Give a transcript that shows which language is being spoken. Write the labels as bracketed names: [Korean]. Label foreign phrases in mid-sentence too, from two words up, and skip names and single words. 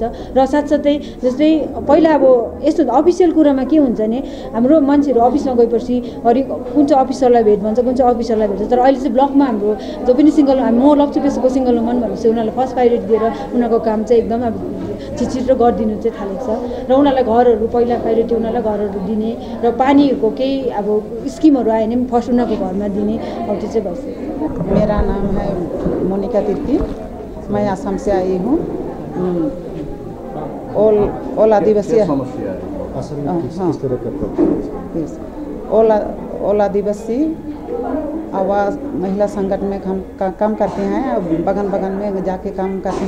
[Nepali] र साथसाथै जस्तै पहिला अब यस्तो अफिसियल कुरामा के हुन्छ भने हाम्रो मान्छेहरू अफिसमा गएपछि हरि कुन चाहिँ अफिसरलाई भेट भन्छ, कुन चाहिँ अफिसरलाई भेट्छ, तर अहिले चाहिँ ब्लकमा हाम्रो जो पनि म लप्चू पेसोकको [English] single woman [Nepali] भनेपछि उनीहरूलाई [English] first priority [Nepali] दिएर उनीहरूको काम चाहिँ एकदम अब छिटो गरिदिनु चाहिँ थालेको छ। र उनीहरूलाई घरहरू पहिला प्रायोरिटी उनीहरूलाई घरहरू दिने र पानीको केही अब स्किमहरू आयो भने पनि फर्स्ट उनीहरूको घरमा दिने, अब त्यो चाहिँ भइसक्यो। [Hindi] मेरा नाम है मोनिका तिर्की, मैं आसाम से आई हूँ। ऑल आदिवासी ऑल आदिवासी आवाज़ महिला संगठन में हम काम करते हैं, बगन में जाके काम करते हैं।